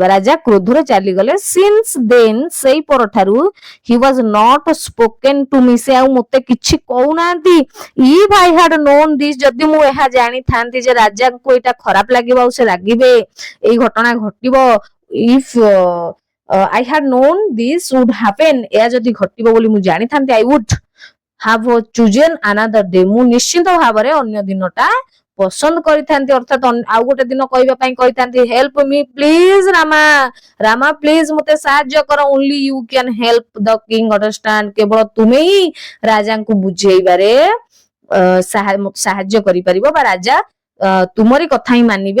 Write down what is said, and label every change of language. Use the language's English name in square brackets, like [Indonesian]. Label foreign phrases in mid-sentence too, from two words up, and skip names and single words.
[Odia] ରାଜା କ୍ରୋଧରେ ଚାଲିଗଲେ। [English] Since then, [Odia] ସେଇ ପରଠାରୁ [English] he was not spoken to me, [Odia] ସେ ଆଉ ମୋତେ କିଛି କହୁନାହାନ୍ତି। [English] If I had known this, [Odia] ଯଦି ମୁଁ ଏହା ଜାଣିଥାନ୍ତି ଯେ ରାଜାଙ୍କୁ ଏଇଟା ଖରାପ ଲାଗିବ, ଆଉ ସେ ରାଗିବେ, ଏଇ ଘଟଣା ଘଟିବ। [English] ଇଫ୍ I had known this would happen, [Odia] ଏହା ଯଦି ଘଟିବ ବୋଲି ମୁଁ ଜାଣିଥାନ୍ତି, [English] I would have chosen another day, [Odia] ମୁଁ ନିଶ୍ଚିତ ଭାବରେ ଅନ୍ୟ ଦିନଟା ପସନ୍ଦ କରିଥାନ୍ତି। ଅର୍ଥାତ ଆଉ ଗୋଟେ ଦିନ କହିବା ପାଇଁ କହିଥାନ୍ତି। [English] help me please Rama, [Odia] ରାମା ପ୍ଲିଜ ମୋତେ ସାହାଯ୍ୟ କର। [English] Only you can help the king understand, [Odia] କେବଳ ତୁମେ ହିଁ ରାଜାଙ୍କୁ ବୁଝେଇବାରେ ସାହାଯ୍ୟ କରିପାରିବ, ବା ରାଜା ତୁମରି କଥା ହିଁ ମାନିବେ।